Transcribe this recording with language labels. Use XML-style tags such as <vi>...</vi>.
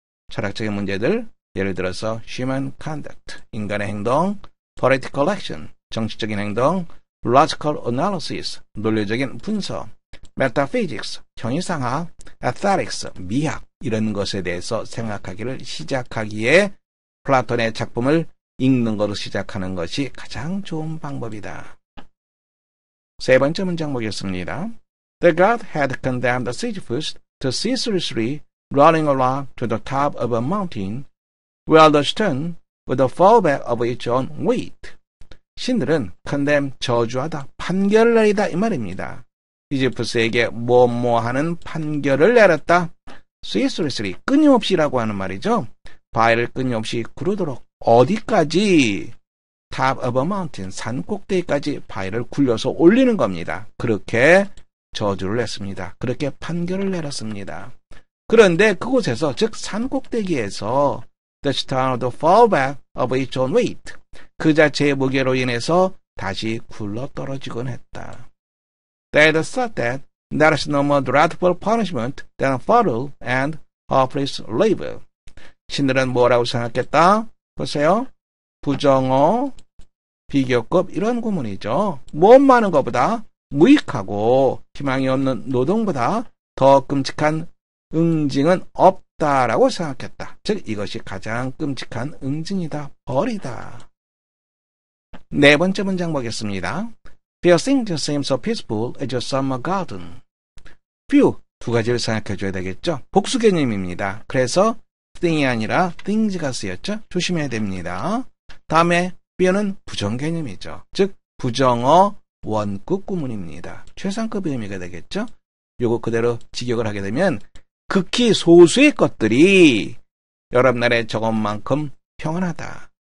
<ko>철학적인 문제들, 예를 들어서</ko> <en>human conduct,</en> <ko>인간의 행동,</ko> <en>political action,</en> <ko>정치적인 행동,</ko> <en>logical analysis,</en> <ko>논리적인 분석, metaphysics, 형이상학, aesthetics, 미학, 이런 것에 대해서 생각하기를 시작하기에 플라톤의 작품을 읽는 것으로 시작하는 것이 가장 좋은 방법이다. 세 번째 문장 보겠습니다.</ko> <en>The god had condemned Sisyphus to ceaselessly running along to the top of a mountain, where the stone would fall back of its own weight.</en> <ko>신들은 condemn, 저주하다, 판결을 내리다 이 말입니다. 시지프스에게 뭐뭐하는 판결을 내렸다. ceaselessly, 끊임없이라고 하는 말이죠. 바위를 끊임없이 구르도록 어디까지?</ko> <en>top of a mountain,</en> <ko>산 꼭대기까지 바위를 굴려서 올리는 겁니다. 그렇게 저주를 냈습니다. 그렇게 판결을 내렸습니다. 그런데 그곳에서, 즉 산 꼭대기에서</ko> <en>the stone would fall back of its own weight,</en> <ko>그 자체의 무게로 인해서 다시 굴러 떨어지곤 했다.</ko> <en>They had thought that there is no more dreadful punishment than futile and hopeless labor.</en> <ko>신들은 뭐라고 생각했다? 보세요. 부정어, 비교급 이런 구문이죠. 무엇 많은 것보다 무익하고 희망이 없는 노동보다 더 끔찍한 응징은 없다라고 생각했다. 즉 이것이 가장 끔찍한 응징이다. 벌이다. 네 번째 문장 보겠습니다.</ko> <en>Few things seem so peaceful as a summer garden.</en> <ko>few, 두 가지를 생각해 줘야 되겠죠. 복수 개념입니다. 그래서 thing이 아니라 things가 쓰였죠. 조심해야 됩니다. 다음에 few는 부정 개념이죠. 즉 부정어, 원급 구문입니다. 최상급의 의미가 되겠죠? 요거 그대로 직역을 하게 되면 극히 소수의 것들이 여러분들의 저것만큼 평온하다.</ko>